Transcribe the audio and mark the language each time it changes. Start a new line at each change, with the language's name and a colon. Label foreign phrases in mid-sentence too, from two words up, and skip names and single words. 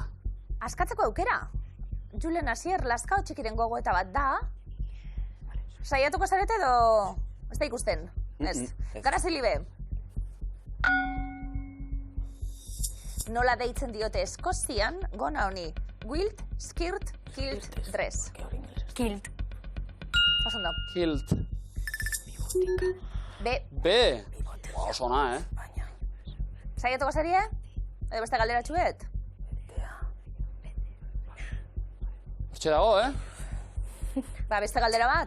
Basque: Askatzeko aukera. Julen Asier Lazkao txikiren gogoeta bat da. Saiatuko zarete edo ez da ikusten? Ez. Garazilibe. Nola deitzen diote Eskozian gona honi?
English: Wild, skirt, kilt, dress.
Basque: Kilt. Oso ondo. Kilt. B. B. Oso ona, Saiatuko zarie? Edo beste galdera txuet? Hortxe dago, Ba, beste galdera bat?